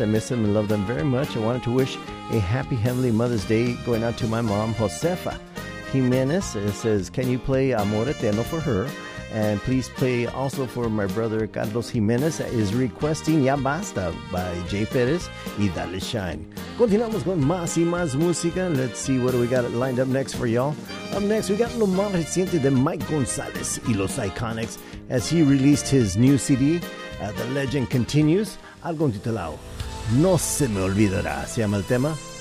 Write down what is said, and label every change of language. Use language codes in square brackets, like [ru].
[en] I miss them and love them very much. I wanted to wish a happy Heavenly Mother's Day going out to my mom, Josefa Jimenez. It says, can you play Amor Eterno for her? And please play also for my brother, Carlos Jimenez, that is requesting Ya Basta by Jay Perez y Dale Shine. [es] Continuamos con más y más música. [en] Let's see what we got lined up next for y'all. Up next, we got [es] Lo Más Reciente de [en] Mike Gonzalez y Los Iconics as he released his new CD, The Legend Continues. [es] Algo intitulado No Se Me Olvidará, se llama el tema.